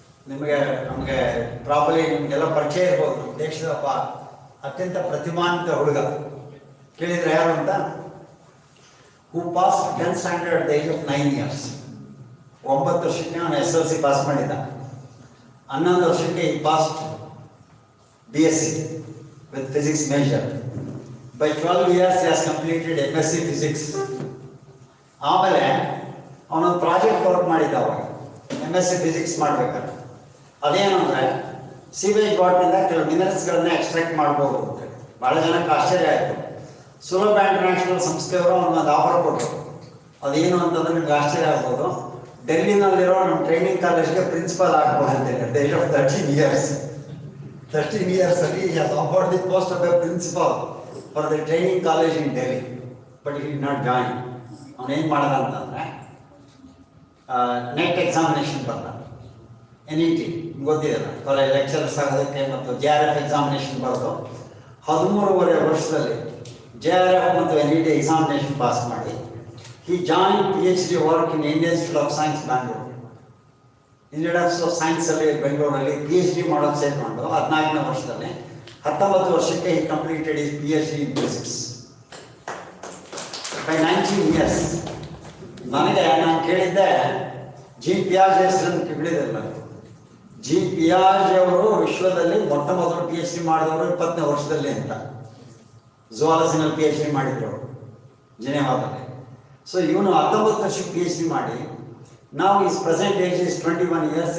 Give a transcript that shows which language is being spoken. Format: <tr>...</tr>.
<kn>ನಮಗೆ ಪ್ರಾಬಲಿ ನಿಮಗೆಲ್ಲ ಪರಿಚಯ ಇರ್ಬೋದು. ನಮ್ಮ ದೇಶದ ಅತ್ಯಂತ ಪ್ರತಿಭಾನ್ವಿತ ಹುಡುಗ ಕೇಳಿದರೆ ಯಾರು ಅಂತ?</kn> <en>Who pass 10th standard at the age of 9 years.</en> <kn>9 ವರ್ಷಕ್ಕೆ ಅವನು SLC ಪಾಸ್ ಮಾಡಿದ್ದ. 11 ವರ್ಷಕ್ಕೆ</kn> <en>He pass BSc with physics major. By 12 years he has completed MSc physics.</en> <kn>ಆಮೇಲೆ ಅವನೊಂದು ಪ್ರಾಜೆಕ್ಟ್ ವರ್ಕ್ ಮಾಡಿದ್ದ ಅವಾಗ MSc ಫಿಸಿಕ್ಸ್ ಮಾಡಬೇಕಾದ್ರೆ. ಅದೇನು ಅಂದರೆ ಸೀವೇಜ್ ವಾಟರಿಂದ ಕೆಲವು ಮಿನರಲ್ಸ್ಗಳನ್ನ ಎಕ್ಸ್ಟ್ರಾಕ್ಟ್ ಮಾಡ್ಬೋದು ಅಂತೇಳಿ ಭಾಳ ಜನಕ್ಕೆ ಆಶ್ಚರ್ಯ ಆಯಿತು. ಸುಲಭ ಇಂಟರ್ನ್ಯಾಷನಲ್ ಸಂಸ್ಥೆಯವರು ಒಂದು ಆಫರ್ ಕೊಟ್ಟರು. ಅದೇನು ಅಂತಂದ್ರೆ ನಿಮ್ಗೆ ಆಶ್ಚರ್ಯ ಆಗ್ಬೋದು, ಡೆಲ್ಲಿನಲ್ಲಿರೋ ನಮ್ಮ ಟ್ರೈನಿಂಗ್ ಕಾಲೇಜ್ಗೆ ಪ್ರಿನ್ಸಿಪಾಲ್ ಆಗ್ಬೋದು ಅಂತೇಳಿ.</kn> <en>The age of 13 years. 13 years ಅಲ್ಲಿ he has offered the post of a principal for the training college in Delhi, but he did not join.</en> <kn>ಅವನೇನು ಮಾಡ್ದ ಅಂತಂದರೆ ನೆಟ್ ಎಕ್ಸಾಮಿನೇಷನ್ ಬರ್ದ, NET ಗೊತ್ತಿದೆಯಲ್ಲ, ಕಾಲೇಜ್ ಲೆಕ್ಚರ್ಸ್ ಆಗೋದಕ್ಕೆ, ಮತ್ತು JRF ಎಕ್ಸಾಮಿನೇಷನ್ ಬರೆದು 13.5 ವರ್ಷದಲ್ಲಿ JRF ಮತ್ತು NET ಎಕ್ಸಾಮಿನೇಷನ್ ಪಾಸ್ ಮಾಡಿ</kn> <en>he joined PhD work in Indian Institute of Science, Bangalore.</en> <kn>Institute of Science ಅಲ್ಲಿ ಬೆಂಗಳೂರಲ್ಲಿ PhD ಮಾಡೋದು ಸೇರಿಕೊಂಡು 14ನೇ ವರ್ಷದಲ್ಲಿ 19 ವರ್ಷಕ್ಕೆ</kn> <en>he completed his PhD in physics by 19 years.</en> <kn>ನಾನು ಕೇಳಿದ್ದೆ ಜೀನ್ ಪಿಯಾಜೆ ಹೆಸರನ್ನು ಕೇಳಿದಿಲ್ಲ. ಜೀನ್ ಪಿಯಾಜೆ ಅವರು ವಿಶ್ವದಲ್ಲಿ ಮೊಟ್ಟ ಮೊದಲು PhD ಮಾಡಿದವರು 20ನೇ ವರ್ಷದಲ್ಲಿ ಅಂತ. ಝುವಾಲಜಿನಲ್ಲಿ PhD ಮಾಡಿದ್ರು ಜಿನೆವಾದಲ್ಲಿ. ಸೊ ಇವನು 19 ವರ್ಷಕ್ಕೆ PhD ಮಾಡಿ, ನಾವು</kn> <en>His present age is 21 years.</en>